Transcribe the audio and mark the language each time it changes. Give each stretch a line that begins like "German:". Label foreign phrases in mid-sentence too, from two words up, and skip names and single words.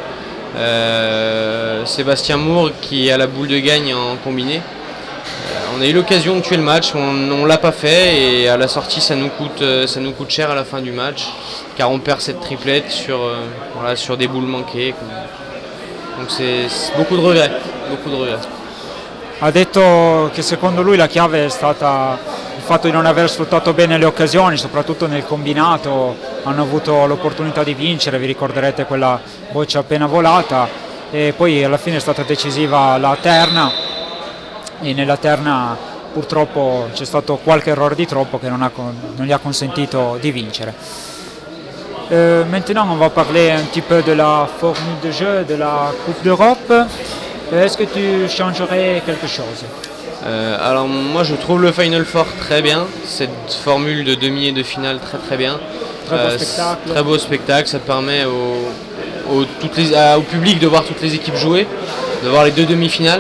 French: Sébastien Moore qui a la boule de gagne en combiné. On a eu l'occasion de tuer le match, on ne l'a pas fait et à la sortie ça nous coûte cher à la fin du match car on perd cette triplette sur des boules manquées. Donc c'est beaucoup de regrets.
Italian: Ha detto che secondo lui la chiave è stata il fatto di non aver sfruttato bene le occasioni, soprattutto nel combinato. Hanno avuto l'opportunità di vincere, vi ricorderete quella boccia appena volata, e poi alla fine è stata decisiva la terna, e nella terna purtroppo c'è stato qualche errore di troppo che non gli ha consentito di vincere.
French: Maintenant on va parler un petit peu de la formule de jeu de la Coupe d'Europe. Est-ce que tu changerais quelque chose? Alors moi je trouve le Final Four très bien, cette formule de demi et de finale très bien. Très beau spectacle, ça permet au public de voir toutes les équipes jouer, de voir les deux demi-finales.